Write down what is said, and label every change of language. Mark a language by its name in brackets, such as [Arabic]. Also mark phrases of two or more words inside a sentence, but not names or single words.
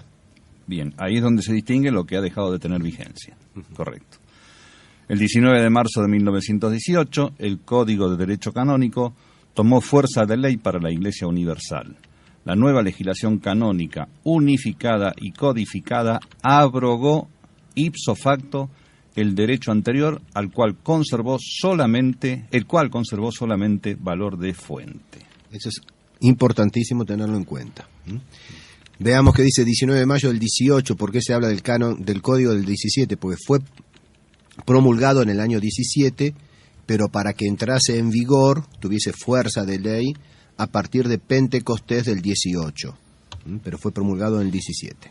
[Spanish] Bien, ahí es donde se distingue lo que ha dejado de tener vigencia. Correcto. El 19 de marzo de 1918, el Código de Derecho Canónico tomó fuerza de ley para la Iglesia Universal. La nueva legislación canónica, unificada y codificada, abrogó [Latin] ipso facto [Spanish] el derecho anterior, el cual conservó solamente valor de fuente. Eso es importantísimo tenerlo en cuenta. Veamos que dice 19 de mayo del 18, ¿por qué se habla del canon del código del 17? Porque fue promulgado en el año 17, pero para que entrase en vigor, tuviese fuerza de ley, a partir de Pentecostés del 18, pero fue promulgado en el 17.